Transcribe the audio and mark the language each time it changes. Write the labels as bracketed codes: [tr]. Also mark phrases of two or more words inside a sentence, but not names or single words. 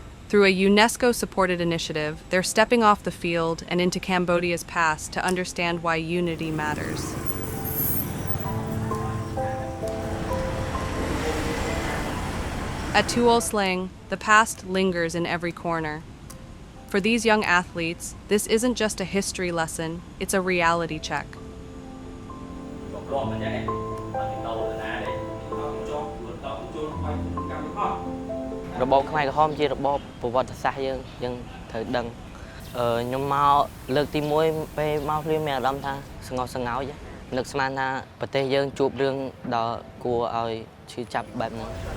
[en] Through a UNESCO-supported initiative, they're stepping off the field and into Cambodia's past to understand why unity matters. At Tuol Sleng, the past lingers in every corner. For these young athletes, this isn't just a history lesson, it's a reality check. [km] របបខ្មែរក្រហមជារបបប្រវត្តិសាស្ត្រយើងត្រូវដឹងខ្ញុំមកលើកទី1ពេលមកភ្លាមមានអារម្មណ៍ថាស្ងោះស្ងោចនឹកស្មានថាប្រទេសយើងជួបរឿងដ៏គួរឲ្យឈឺចាប់បែបហ្នឹង